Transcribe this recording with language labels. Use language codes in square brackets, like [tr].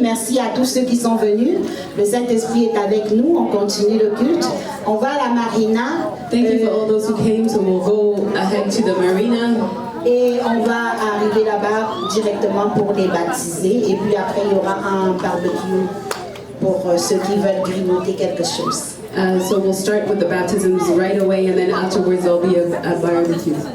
[fr] Merci à tous ceux qui sont venus. Le Saint-Esprit est avec nous. On continue le culte. On va à la marina. [en] Thank you for all those who came. So we'll go ahead to the marina. [fr] Et on va arriver là-bas directement pour les baptiser. Et puis après, il y aura un barbecue pour ceux qui veulent grignoter quelque chose. [en] So we'll start with the baptisms right away, and then afterwards there'll be a barbecue.